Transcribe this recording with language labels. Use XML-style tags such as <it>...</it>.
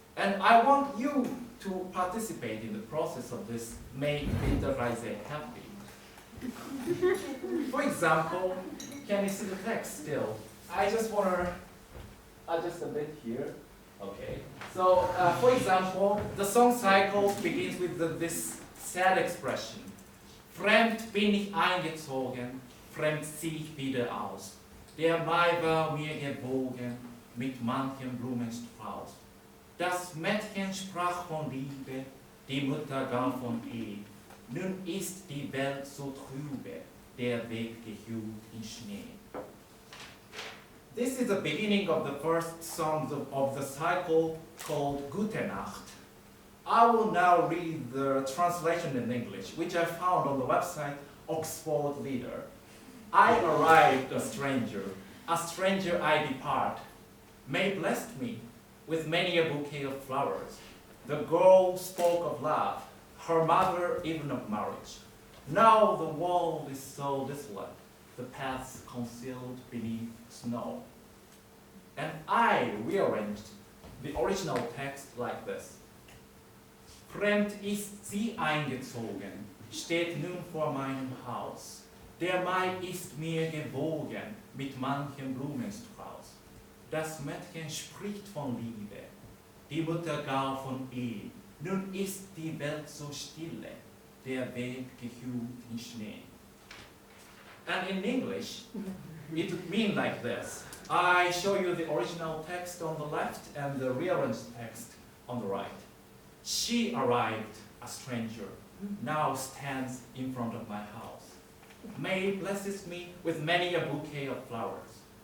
<en>And I want you to participate in the process of this Make Winterreise happy. For example, can you see the text still? I just want to adjust a bit here. Okay. So, for example, the song cycle begins with this sad expression.</en> <de>Fremd bin ich eingezogen, fremd zieh ich wieder aus. Der Mai war mir gewogen, mit manchem Blumenstrauß. Das Mädchen sprach von Liebe, die Mutter gar von Ehe. Nun ist die Welt so trübe, der Weg gehüllt in Schnee.</de> <en>This is the beginning of the first song of the cycle called Gute Nacht. I will now read the translation in English, which I found on the website Oxford Leader. I arrived a stranger I depart. May blessed me with many a bouquet of flowers. The girl spoke of love, her mother even of marriage. Now the world is so desolate, the paths concealed beneath snow. And I rearranged the original text like this.</en> <de>Fremd ist sie eingezogen, steht nun vor meinem Haus. Der Mai ist mir gewogen, mit manchem Blumenstrauß. Das Mädchen spricht von Liebe, die Mutter gar von Ehe. Nun ist die Welt so stille, der Weg gehüllt in Schnee.</de> <en>And in English, it would mean like this. I show you the original text on the left and the rearranged text on the right. She arrived, a stranger, now stands in front of my house. May blesses me with many a bouquet of flowers.</en>